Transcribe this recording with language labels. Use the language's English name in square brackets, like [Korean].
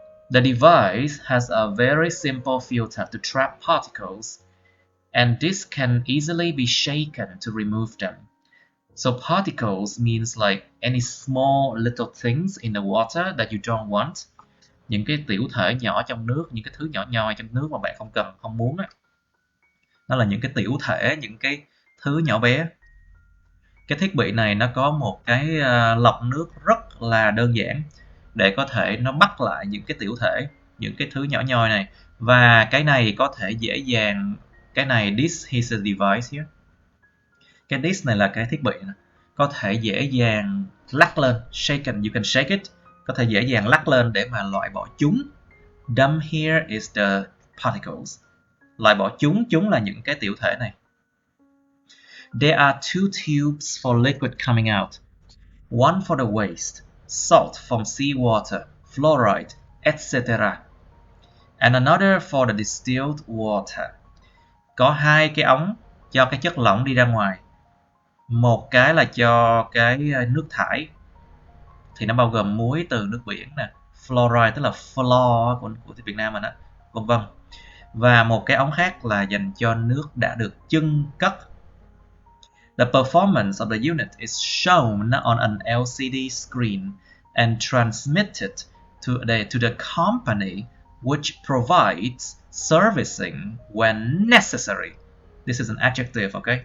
[English] The device has a very simple filter to trap particles, and this can easily be shaken to remove them. So particles means like any small little things in the water that you don't want. [Vietnamese] Những cái tiểu thể nhỏ trong nước, những cái thứ nhỏ nhoi trong nước mà bạn không muốn á. Đó là những cái tiểu thể, những cái thứ nhỏ bé. Cái thiết bị này nó có một cái lọc nước rất là đơn giản để có thể nó bắt lại những cái tiểu thể, những cái thứ nhỏ nhoi này. Và cái này có thể dễ dàng, cái này, [English] this is a device here. [Vietnamese] Cái this này là cái thiết bị này, có thể dễ dàng lắc lên, [English] shaken, you can shake it, [Vietnamese] có thể dễ dàng lắc lên để mà loại bỏ chúng. [English] Dumb here is the particles. [Vietnamese] Loại bỏ chúng là những cái tiểu thể này. [English] There are two tubes for liquid coming out. One for the waste, salt from seawater, fluoride, etc. And another for the distilled water. [Vietnamese] Có hai cái ống cho cái chất lỏng đi ra ngoài. Một cái là cho cái nước thải, thì nó bao gồm muối từ nước biển nè, fluoride tức là fluor của Việt Nam mình á, vân vân. Và một cái ống khác là dành cho nước đã được chưng cất. [English] The performance of the unit is shown on an LCD screen and transmitted to the company which provides servicing when necessary. This is an adjective, okay?